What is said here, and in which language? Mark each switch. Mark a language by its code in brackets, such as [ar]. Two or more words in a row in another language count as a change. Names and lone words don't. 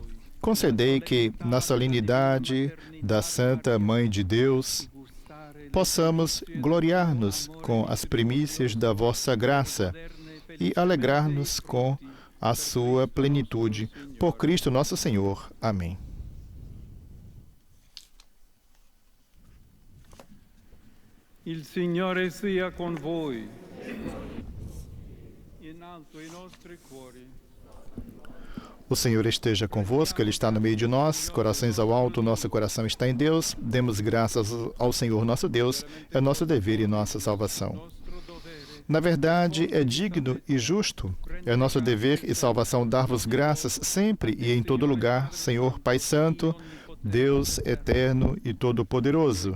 [pt] Concedei que, na solenidade da Santa Mãe de Deus, possamos gloriar-nos com as primícias da vossa graça e alegrar-nos com a sua plenitude. Por Cristo nosso Senhor. Amém. [it] Il Signore sia con voi. In alto i nostri cuori. [pt] O Senhor esteja convosco, Ele está no meio de nós. Corações ao alto, nosso coração está em Deus. Demos graças ao Senhor nosso Deus. É nosso dever e nossa salvação. Na verdade, é digno e justo. É nosso dever e salvação dar-vos graças sempre e em todo lugar, Senhor Pai Santo, Deus eterno e todo-poderoso.